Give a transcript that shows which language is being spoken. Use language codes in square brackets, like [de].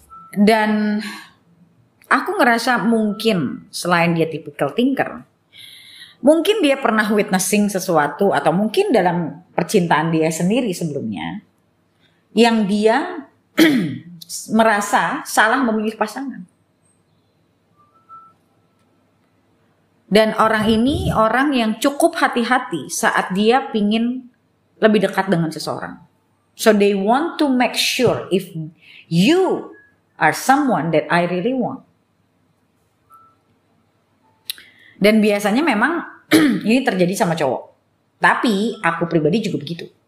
[id] Dan aku ngerasa mungkin selain dia tipikal thinker, mungkin dia pernah witnessing sesuatu atau mungkin dalam percintaan dia sendiri sebelumnya yang dia merasa salah memilih pasangan. Dan orang ini orang yang cukup hati-hati saat dia pingin lebih dekat dengan seseorang. [en] So they want to make sure if you are someone that I really want. [id] Dan biasanya memang ini terjadi sama cowok. Tapi aku pribadi juga begitu.